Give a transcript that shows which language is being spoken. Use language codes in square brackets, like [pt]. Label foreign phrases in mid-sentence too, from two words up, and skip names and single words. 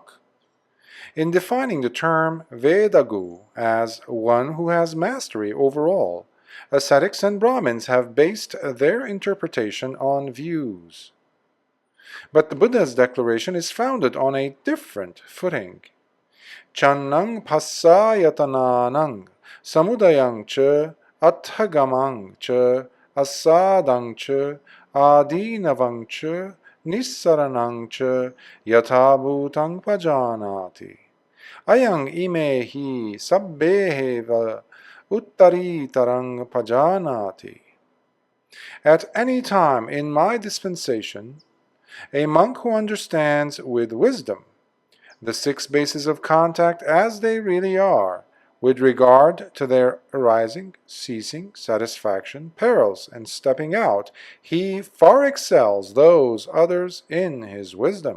[en] In defining the term Vedagu as one who has mastery over all, ascetics and Brahmins have based their interpretation on views. But the Buddha's declaration is founded on a different footing. [pi] Channang passayatanānaṃ samudayang ca atthagamang ca asadang ca adīnavang ca nissaranam ca yatha bhutang pajanati. Ayang ime hi sabbeheva uttarītarang pajanati. [en] At any time in my dispensation, a monk who understands with wisdom the six bases of contact as they really are, with regard to their arising, ceasing, satisfaction, perils, and stepping out, he far excels those others in his wisdom.